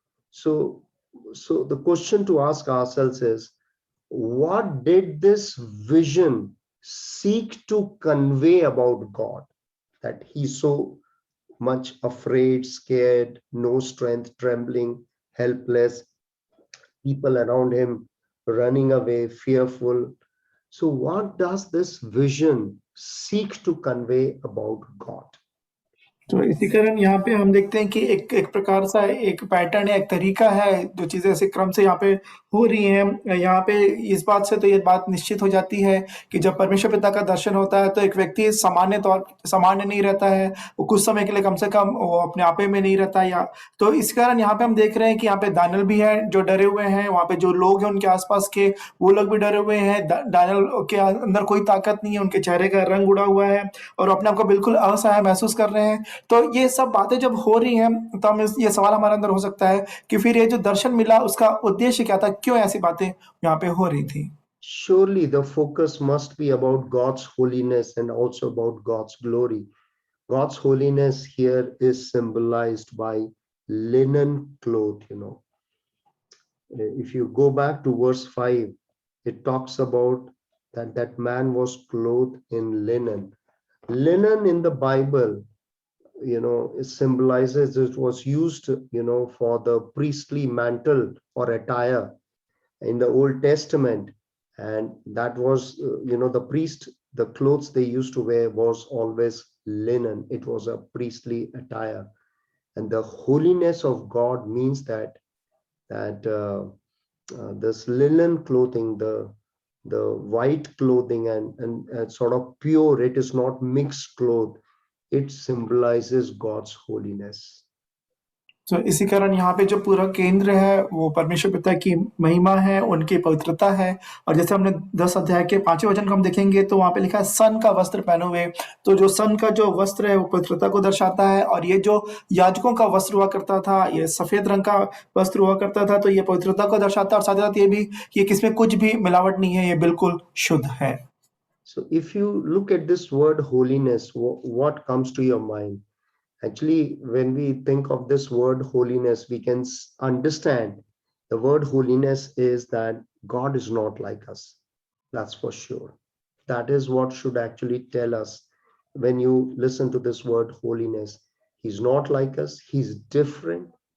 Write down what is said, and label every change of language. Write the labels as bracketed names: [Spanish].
[English] So the question to ask ourselves is, what did this vision seek to convey about God, that he's so much afraid, scared, no strength, trembling, helpless, people around him running away, fearful? So what does this vision seek to convey about God? [Hindi] तो इसी कारण यहाँ पे हम देखते हैं कि एक प्रकार सा एक पैटर्न है, एक तरीका है, जो चीज़ें ऐसे क्रम से यहाँ पे हो रही हैं। यहाँ पे इस बात से तो ये बात निश्चित हो जाती है कि जब परमेश्वर पिता का दर्शन होता है, तो एक व्यक्ति सामान्य नहीं रहता है, वो कुछ समय के लिए कम से कम वो अपने आपे में नहीं रहता या तो इस कारण यहाँ पे हम देख रहे हैं कि यहाँ पे दानियेल भी हैं, जो डरे हुए हैं, वहाँ पे जो लोग हैं उनके आस-पास के, वो लोग भी डरे हुए हैं। दानियेल के अंदर कोई ताकत नहीं है, उनके चेहरे का रंग उड़ा हुआ है और अपने आप को बिल्कुल असहाय महसूस कर रहे हैं। तो ये सब बातें जब हो रही हैं, तो ये सवाल हमारे अंदर हो सकता है कि फिर ये जो दर्शन मिला उसका उद्देश्य क्या था? क्यों ऐसी बातें यहाँ पे हो रही थी? [English] Surely the focus must be about God's holiness and also about God's glory. God's holiness here is symbolized by linen cloth, If you go back to verse 5, it talks about that man was clothed in linen. Linen in the Bible, it symbolizes, it was used, for the priestly mantle or attire in the Old Testament. And that was, the priest, the clothes they used to wear was always linen. It was a priestly attire. And the holiness of God means that this linen clothing, the white clothing and sort of pure, it is not mixed cloth, it symbolizes God's holiness. [Hindi] तो इसी कारण यहाँ पे जो पूरा केंद्र है वो परमेश्वर पिता की महिमा है, उनकी पवित्रता है। और जैसे हमने 10 अध्याय के 5वें वचन को हम देखेंगे तो वहाँ पे लिखा है सन का वस्त्र पहने हुए। तो जो सन का जो वस्त्र है वो पवित्रता को दर्शाता है और ये जो याजकों का वस्त्र हुआ करता था, ये सफेद रंग का वस्त्र हुआ करता था, तो ये पवित्रता को दर्शाता है और साथ ही साथ ये भी कि इसमें कुछ भी मिलावट नहीं है, ये बिल्कुल शुद्ध है। [English] So if you look at this word holiness, what comes to your mind? Actually, when we think of this word holiness, we can understand the word holiness is that God is not like us. That's for sure. That is what should actually tell us when you listen to this word holiness. He's not like us. He's different.